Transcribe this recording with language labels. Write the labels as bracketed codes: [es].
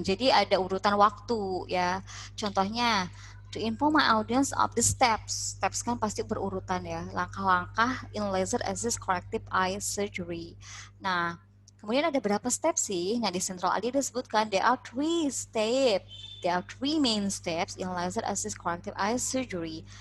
[id] Jadi ada urutan waktu ya. [en] Contohnya, to inform my audience of the steps. [id] Steps kan pasti berurutan ya. Langkah-langkah [en] in laser access corrective eye surgery. [id] Nah, kemudian ada berapa step sih? Nah, di Central ID disebutkan [en] there are three steps. There are three main steps in laser access corrective eye surgery.